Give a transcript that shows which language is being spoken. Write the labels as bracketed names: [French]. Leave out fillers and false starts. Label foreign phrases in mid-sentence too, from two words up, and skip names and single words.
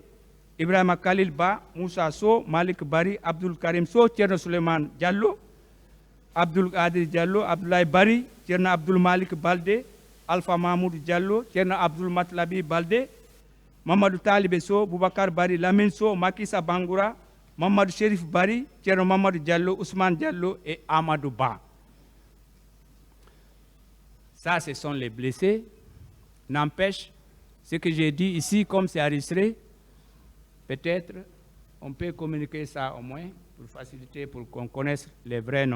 [French] Ibrahima Khalil Ba, Moussa So, Malik Bari, Abdul Karim So, Tcherno Suleiman Diallo, Abdul Qadir Diallo, Abdoulaye Bari, Tcherno Abdul Malik Balde, Alpha Mahmoud Diallo, Tcherno Abdul Matlabi Balde, Mamadou Talibé So, Boubacar Bari, Lamine So, Makissa Bangoura, Mamadou Chérif Bari, Tcherno Mamadou Diallo, Ousmane Diallo et Amadou Ba. Ça, ce sont les blessés. N'empêche, ce que j'ai dit ici, comme c'est enregistré, peut-être on peut communiquer ça au moins pour faciliter, pour qu'on connaisse les vrais noms.